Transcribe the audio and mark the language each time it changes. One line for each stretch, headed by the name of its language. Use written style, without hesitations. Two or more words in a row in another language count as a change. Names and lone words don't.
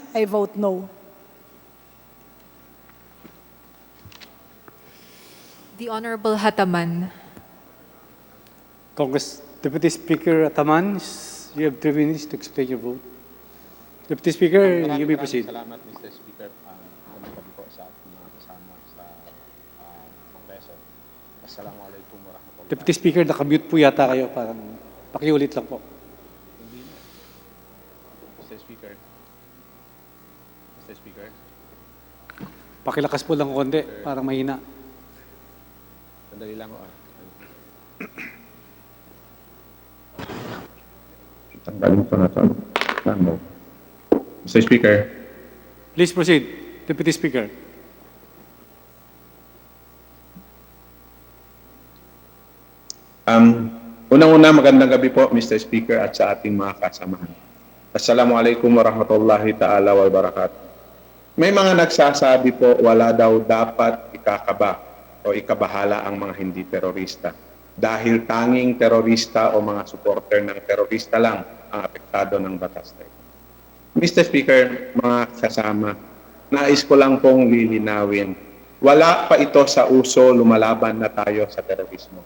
English: I vote no. The Honorable Hataman. Congress Deputy Speaker Ataman, you have 3 minutes to explain your vote. Deputy Speaker, you may proceed.
Filipino: Salamat,
English: Mr. Speaker.
Filipino: Magandang gabi po sa ating mga kasama sa Kongreso.
Arabic: السلام عليكم ورحمة الله.
English: Deputy Speaker,
Filipino: nakamute po yata kayo. Parang pakiulit lang po.
English: Mr. Speaker. Mr. Speaker.
Filipino: Pakilakas po lang konti, parang mahina. Sandali lang ko. Tanggalin ko na ito.
English: Mr. Speaker. Please proceed, Deputy Speaker.
Filipino: Unang-una, magandang gabi po, Mr. Speaker, at sa ating mga kasamahan.
Arabic: السلام عليكم ورحمة الله تعالى وبركاته.
Filipino: May mga nagsasabi po, wala daw dapat ikakaba o ikabahala ang mga hindi terorista. Dahil tanging terorista o mga supporter ng terorista lang ang apektado ng batas na ito.
English: Mr.
Filipino: Speaker, mga kasama, nais ko lang pong lilinawin, wala pa ito sa uso, lumalaban na tayo sa terorismo.